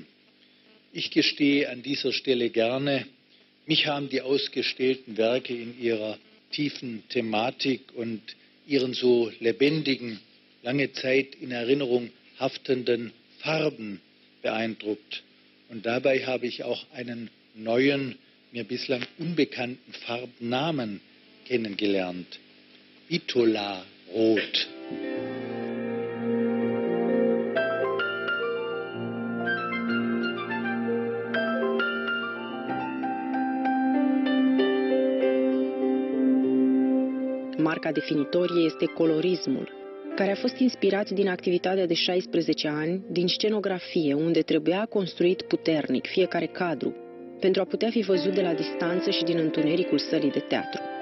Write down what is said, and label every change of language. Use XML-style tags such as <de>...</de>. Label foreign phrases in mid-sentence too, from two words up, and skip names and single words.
<de>Ich gestehe an dieser Stelle gerne, mich haben die ausgestellten Werke in ihrer tiefen Thematik und ihren so lebendigen, lange Zeit in Erinnerung haftenden Farben beeindruckt. Und dabei habe ich auch einen neuen, mir bislang unbekannten Farbnamen kennengelernt. Bitola-Rot.</de> <ro>Marca definitorie este colorismul, care a fost inspirat din activitatea de 16 ani, din scenografie, unde trebuia construit puternic fiecare cadru, pentru a putea fi văzut de la distanță și din întunericul sălii de teatru.</ro>